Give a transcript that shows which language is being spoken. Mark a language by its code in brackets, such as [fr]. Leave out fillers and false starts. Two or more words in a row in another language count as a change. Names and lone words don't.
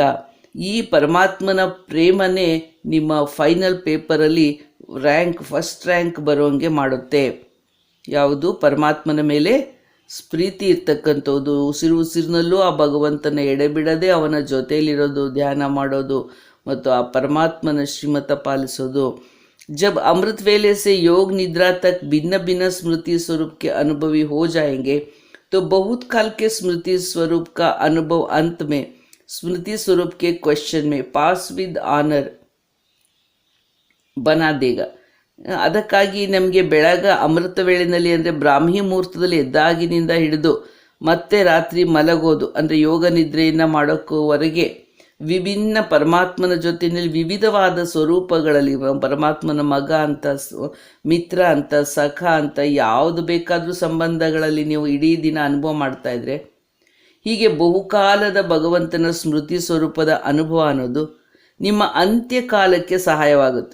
[kn] ಈ ಪರಮಾತ್ಮನ ಪ್ರೇಮನೇ ನಿಮ್ಮ ಫೈನಲ್ ಪೇಪರಲ್ಲಿ [en] first rank [kn] ಬರೋಂಗೆ ಮಾಡುತ್ತೆ. ಯಾವುದು? ಪರಮಾತ್ಮನ ಮೇಲೆ ಪ್ರೀತಿ ಇರ್ತಕ್ಕಂಥದ್ದು, ಉಸಿರಿನಲ್ಲೂ ಆ ಭಗವಂತನ ಎಡೆಬಿಡದೆ ಅವನ ಜೊತೆಯಲ್ಲಿರೋದು, ಧ್ಯಾನ ಮಾಡೋದು ಮತ್ತು ಆ ಪರಮಾತ್ಮನ ಶ್ರೀಮತ ಪಾಲಿಸೋದು. [hi] जब अमृत वेले से योग निद्रा तक भिन्न भिन्न स्मृति स्वरूप के अनुभवी हो जाएंगे तो बहुत काल के स्मृति स्वरूप का अनुभव अंत में स्मृति स्वरूप के क्वेश्चन में [en] pass with honour [hi] बना देगा. [kn] ಅದಕ್ಕಾಗಿ ನಮಗೆ ಬೆಳಗ ಅಮೃತ ವೇಳೆಯಲ್ಲಿ ಅಂದರೆ ಬ್ರಾಹ್ಮಿ ಮುಹೂರ್ತದಲ್ಲಿ ಎದ್ದಾಗಿನಿಂದ ಹಿಡಿದು ಮತ್ತೆ ರಾತ್ರಿ ಮಲಗೋದು ಅಂದರೆ ಯೋಗ ನಿದ್ರೆಯನ್ನು ಮಾಡೋಕ್ಕೂವರೆಗೆ ವಿಭಿನ್ನ ಪರಮಾತ್ಮನ ಜೊತೆಯಲ್ಲಿ ವಿವಿಧವಾದ ಸ್ವರೂಪಗಳಲ್ಲಿ ಪರಮಾತ್ಮನ ಮಗ ಅಂತ, ಮಿತ್ರ ಅಂತ, ಸಖ ಅಂತ ಯಾವುದು ಬೇಕಾದರೂ ಸಂಬಂಧಗಳಲ್ಲಿ ನೀವು ಇಡೀ ದಿನ ಅನುಭವ ಮಾಡ್ತಾ ಇದ್ರೆ ಹೀಗೆ ಬಹುಕಾಲದ ಭಗವಂತನ ಸ್ಮೃತಿ ಸ್ವರೂಪದ ಅನುಭವ ಅನ್ನೋದು ನಿಮ್ಮ ಅಂತ್ಯಕಾಲಕ್ಕೆ ಸಹಾಯವಾಗುತ್ತೆ.